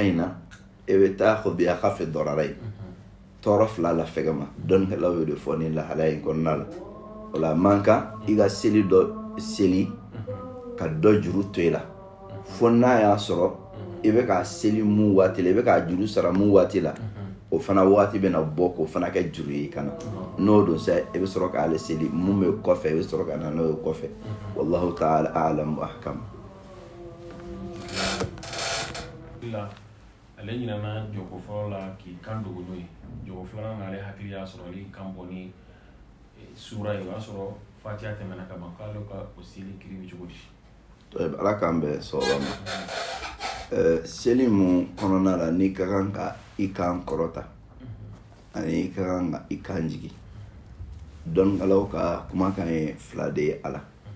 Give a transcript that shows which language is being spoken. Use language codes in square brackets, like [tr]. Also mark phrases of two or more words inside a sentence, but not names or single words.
[bm] in na e bɛ taa fɔ bi a ka fɛ dɔrɔrɔ ye tɔɔrɔ fila la fɛgɛ ma dɔnnikɛlaw y'o de fɔ nin lahalaya in kɔnɔna la o la man kan i ka seli dɔ seli ka dɔ juru to i la fo n'a y'a sɔrɔ i bɛ k'a seli mun waati la i bɛ k'a juru sara mun waati la o fana waati bɛna bɔ k'o fana kɛ juru ye ka na n'o don sa i bɛ sɔrɔ k'ale seli mun bɛ kɔfɛ i bɛ sɔrɔ ka na n'o ye kɔfɛ [ar] والله تعالى أعلم وأحكم. [bm] Ale ɲinana jɔko fɔlɔ la k'i kan dogo n'o ye jɔko filanan na ale hakili y'a sɔrɔ ale kan bɔ ni sura ye o y'a sɔrɔ fatiha tɛmɛna ka ban k'ale ka o seli kiri bɛ cogo di. Ala k'an bɛn sɔrɔ ma seli mun kɔnɔna la n'i ka kan ka i kan kɔrɔta ani i ka kan ka i kan jigi dɔnnikɛlaw ka kumakan ye fila de ye a la